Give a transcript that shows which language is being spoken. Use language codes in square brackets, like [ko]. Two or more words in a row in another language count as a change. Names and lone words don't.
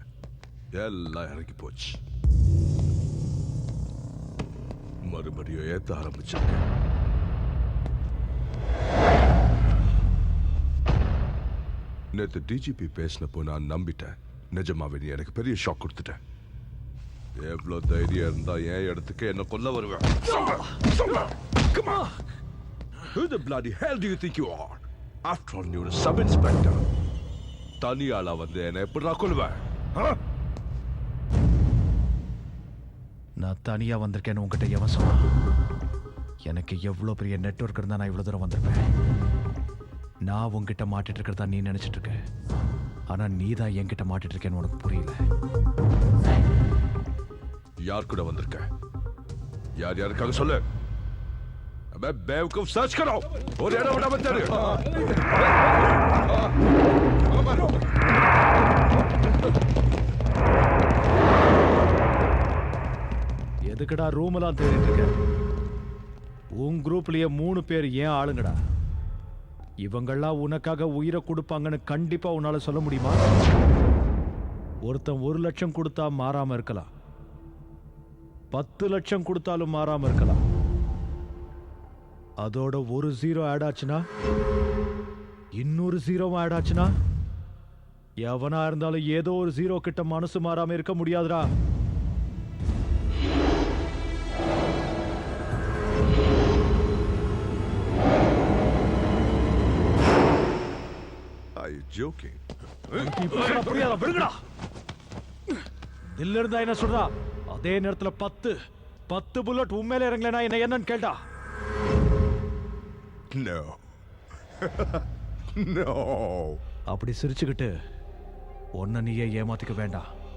[ta] எல்லாம் இறங்கி போச்சு. மறுபடியும் ஏத்த ஆரம்பிச்சாங்க. நேற்று டிஜிபி பேசினப்போ நான் நம்பிட்டேன். நிஜமாவே நீ எனக்கு பெரிய ஷாக் கொடுத்துட்டேன். எவ்வளவு தைரியம் இருந்தா என் இடத்துக்கு என்ன கொல்ல வருவேன்? [en] Come on. Who the bloody hell do you think you are? After all, you're a sub-inspector. [ta] தனியாளா வந்து என்ன எப்படிடா கொல்லுவேன்? நான் தனியா வந்திருக்கேன்னு உங்ககிட்ட எவன் சொன்னான்? எனக்கு எவ்வளவு பெரிய நெட்வொர்க் இருந்தா நான் இவ்வளவு தூரம் வந்திருப்பேன். நான் உங்ககிட்ட மாட்டிட்டு இருக்கிறதா நீ நினைச்சிட்டு இருக்க. ஆனா நீ தான் என்கிட்ட மாட்டிட்டு இருக்கேன்னு உனக்கு புரியல. யார் கூட வந்திருக்க? யார் யாருக்காக சொல்லு. [hi] अबे बेवकूफ सर्च करो और ये ना बता रहे [ta] எதுக்குடா ரூம் எல்லாம் தேடிட்டு இருக்க? உன் குரூப்லயே 3 பேர் ஏன் ஆளுங்கடா? இவங்கெல்லாம் உனக்காக உயிரை கொடுப்பாங்கன்னு கண்டிப்பா உன்னால சொல்ல முடியுமா? ஒருத்தன் 1 லட்சம் கொடுத்தா மாறாம இருக்கலாம், 10 லட்சம் கொடுத்தாலும் மாறாம இருக்கலாம். அதோட ஒரு 0 ஆட் ஆச்சுன்னா, இன்னொரு 0 ஆட் ஆச்சுன்னா, எவனா இருந்தாலும் ஏதோ ஒரு 0 கிட்ட மனசு மாறாம இருக்க முடியாதுடா. [en] Are you joking? [ta] புரியாத விடுங்கடா. தில்ல இருந்தா என்ன சொல்றா? அதே நேரத்துல 10 புல்லட் உண்மையில இறங்கலனா என்ன என்னன்னு கேட்டா? [en] No. No. [ta] அப்படி சிரிச்சுக்கிட்டு ஒன்ன நீயே ஏமாத்திக்க வேண்டாம்.